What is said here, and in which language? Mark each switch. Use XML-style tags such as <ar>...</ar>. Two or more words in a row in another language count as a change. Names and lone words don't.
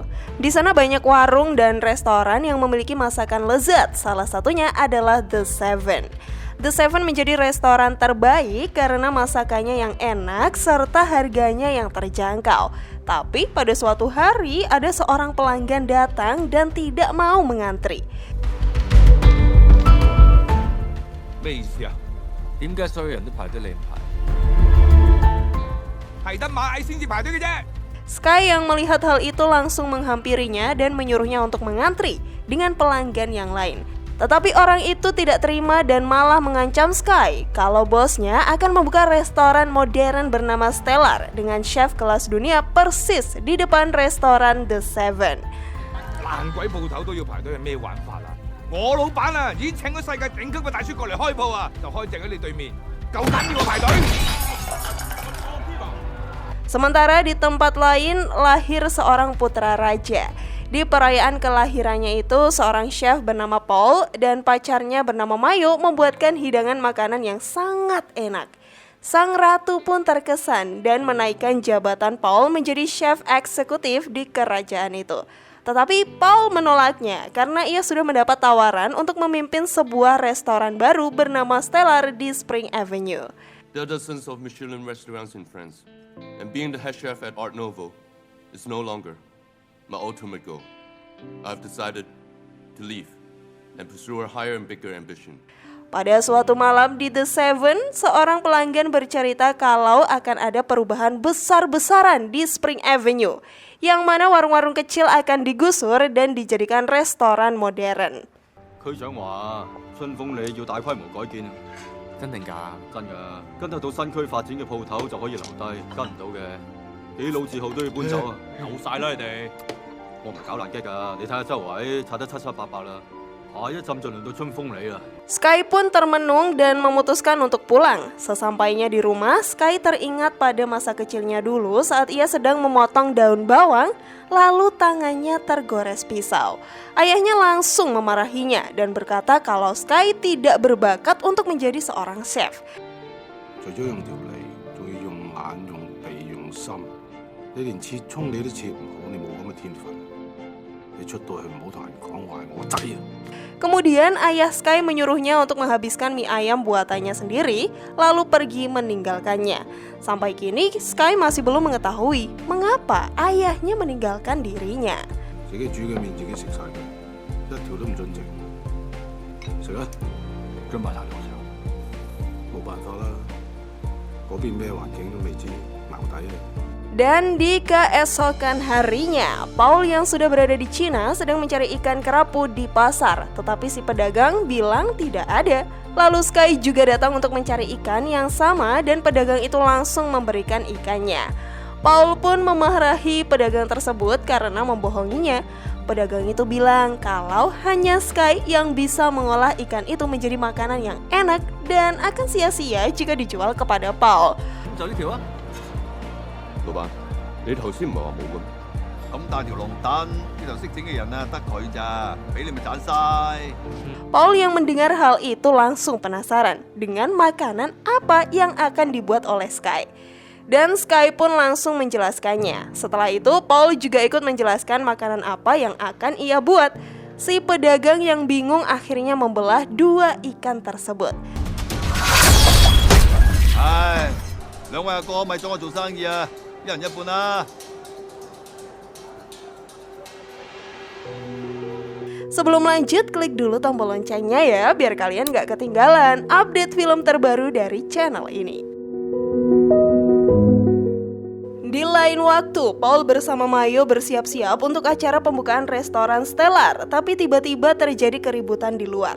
<id>Di sana banyak warung dan restoran yang memiliki masakan lezat. Salah satunya adalah The Seven. The Seven menjadi restoran terbaik karena masakannya yang enak serta harganya yang terjangkau. Tapi pada suatu hari ada seorang pelanggan datang dan tidak mau mengantri.</id> <yue>咩意思啊？點解所有人都排隊你唔排？係得螞蟻先至排隊嘅啫。</yue> <id>Sky yang melihat hal itu langsung menghampirinya dan menyuruhnya untuk mengantri dengan pelanggan yang lain. Tetapi orang itu tidak terima dan malah mengancam Sky kalau bosnya akan membuka restoran modern bernama Stellar dengan chef kelas dunia persis di depan restoran The Seven.</id> <yue>爛鬼鋪頭都要排隊係咩玩法啊？我老闆啊，已經請咗世界頂級嘅大廚過嚟開鋪啊，就開正喺你對面，夠膽要我排隊？</yue> <id>Sementara di tempat lain lahir seorang putra raja. Di perayaan kelahirannya itu, seorang chef bernama Paul dan pacarnya bernama Mayo membuatkan hidangan makanan yang sangat enak. Sang ratu pun terkesan dan menaikkan jabatan Paul menjadi chef eksekutif di kerajaan itu. Tetapi Paul menolaknya karena ia sudah mendapat tawaran untuk memimpin sebuah restoran baru bernama Stellar di Spring Avenue.</id> <en>There are dozens of Michelin restaurants in France, and being the head chef at Art Nouveau is no longer my ultimate goal. I've decided to leave and pursue a higher and bigger ambition.</en> <id>Pada suatu malam di The Seven, seorang pelanggan bercerita kalau akan ada perubahan besar-besaran di Spring Avenue, yang mana warung-warung kecil akan digusur dan dijadikan restoran modern.</id> <yue>區長話：春風里要大規模改建，真定假？真㗎，跟得到新區發展嘅鋪頭就可以留低，跟唔到嘅幾老字號都要搬走啊！有晒啦你哋！我唔係搞爛機㗎，你睇下周圍拆得七七八八啦，下一陣就輪到春風里啦。</yue> <id>Sky pun termenung dan memutuskan untuk pulang. Sesampainya di rumah, Sky teringat pada masa kecilnya dulu saat ia sedang memotong daun bawang, lalu tangannya tergores pisau. Ayahnya langsung memarahinya dan berkata kalau Sky tidak berbakat untuk menjadi seorang chef.</id> <yue>除咗用條脷，仲要用眼、用鼻、用心。你連切葱你都切唔好，你冇咁嘅天分。你出到去唔好同人講話係我仔啊！</yue> <id>Kemudian ayah Sky menyuruhnya untuk menghabiskan mie ayam buatannya sendiri, lalu pergi meninggalkannya. Sampai kini Sky masih belum mengetahui mengapa ayahnya meninggalkan dirinya.</id> <yue>自己煮嘅麵自己食晒佢，一條都唔準剩。食啊！真埋太多食，冇辦法啦，嗰邊咩環境都未知，淆底啊！</yue> <id>Dan di keesokan harinya, Paul yang sudah berada di Cina sedang mencari ikan kerapu di pasar. Tetapi si pedagang bilang tidak ada. Lalu Sky juga datang untuk mencari ikan yang sama dan pedagang itu langsung memberikan ikannya. Paul pun memarahi pedagang tersebut karena membohonginya. pedagang itu bilang kalau hanya Sky yang bisa mengolah ikan itu menjadi makanan yang enak dan akan sia-sia jika dijual kepada Paul.</id> <yue>就呢條啊！老闆，你頭先唔係話冇嘅咩？咁大條龍躉呢度識整嘅人啊，得佢咋，俾你咪賺晒。</yue> <id>Paul yang mendengar hal itu langsung penasaran dengan makanan apa yang akan dibuat oleh Sky. Dan Sky pun langsung menjelaskannya. Setelah itu, Paul juga ikut menjelaskan makanan apa yang akan ia buat. Si pedagang yang bingung akhirnya membelah 2 ikan tersebut.</id> <yue>唉，兩位阿哥咪阻我做生意啊，一人一半啦。</yue> <id>Sebelum lanjut, klik dulu tombol loncengnya ya, biar kalian gak ketinggalan update film terbaru dari channel ini. Di lain waktu, Paul bersama Mayo bersiap-siap untuk acara pembukaan restoran Stellar, tapi tiba-tiba terjadi keributan di luar.</id>